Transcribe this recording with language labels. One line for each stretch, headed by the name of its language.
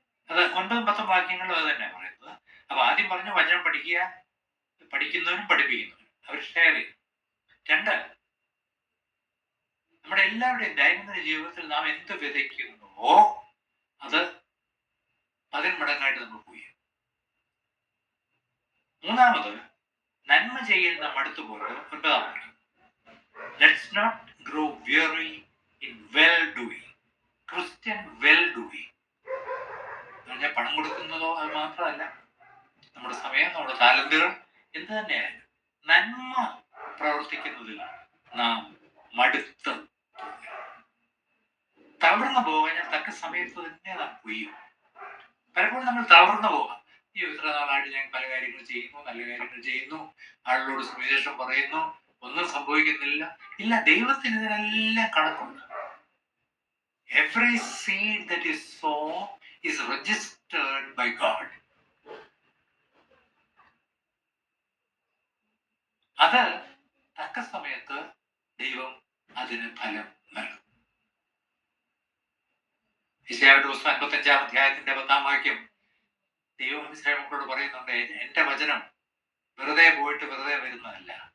Malayalam: അത് 9-10 വാക്യങ്ങളും അത് തന്നെ പറയുന്നത്. അപ്പൊ ആദ്യം പറഞ്ഞു വചനം പഠിക്കുക, പഠിക്കുന്നവരും പഠിപ്പിക്കുന്നവരും അവർ ഷെയർ ചെയ്യും. 2, നമ്മുടെ എല്ലാവരുടെയും ദൈനംദിന ജീവിതത്തിൽ നാം എന്ത് വിതയ്ക്കുന്നുവോ അത് 10 മടങ്ങായിട്ട് നമ്മൾ പോയി. 3, നന്മ ചെയ്യുന്ന മടുത്തു പോകരുത്.
English: 9, let's not grow weary in well doing.
Malayalam: Christian well doing എന്ന് പറഞ്ഞാൽ പണം കൊടുക്കുന്നതോ അത് മാത്രമല്ല, നമ്മുടെ സമയം, നമ്മുടെ താലന്തുകൾ എന്ത് തന്നെയായാലും നന്മ പ്രവർത്തിക്കുന്നതിൽ നാം മടുത്ത്. തളർന്നു പോകാൻ ഞാൻ തക്ക സമയത്ത് തന്നെ നാം കൊയ്യും. പലപ്പോഴും നമ്മൾ തളർന്നു പോകാം. ഈ ഇത്ര നാളായിട്ട് ഞാൻ പല കാര്യങ്ങൾ ചെയ്യുന്നു, നല്ല കാര്യങ്ങൾ ചെയ്യുന്നു, ആളുകളോട് സുവിശേഷം പറയുന്നു, ഒന്നും സംഭവിക്കുന്നില്ല. ഇല്ല, ദൈവത്തിന് ഇതിനെല്ലാം കണക്കുണ്ട്.
English: Every seed that is sown is registered by God.
Malayalam: അത് തക്ക സമയത്ത് ദൈവം അതിന് ഫലം നൽകും. യെശയ്യായുടെ പുസ്തകം 55-ാം അധ്യായത്തിന്റെ 10-ാം വാക്യം ദൈവം ഇസ്രായേൽ മക്കളോട് പറയുന്നുണ്ട്, എന്റെ വചനം വെറുതെ പോയിട്ട് വെറുതെ വരുന്നതല്ല.